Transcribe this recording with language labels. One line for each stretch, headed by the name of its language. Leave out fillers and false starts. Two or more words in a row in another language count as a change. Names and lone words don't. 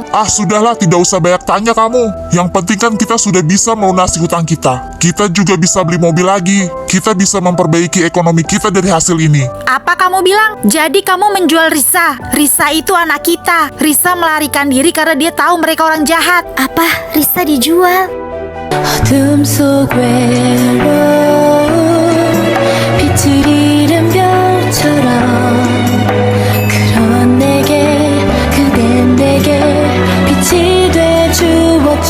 Indonesian: Ah sudahlah, tidak usah banyak tanya kamu. Yang penting kan kita sudah bisa melunasi hutang kita. Kita juga bisa beli mobil lagi. Kita bisa memperbaiki ekonomi kita dari hasil ini. Apa kamu bilang? Jadi kamu menjual Risa? Risa itu anak kita. Risa melarikan diri karena dia tahu mereka orang jahat. Apa? Risa dijual?
Korean: 어둠 속 외로운 빛을 잃은 별처럼 그런 내게 그댄 내게 빛이 돼 주었죠.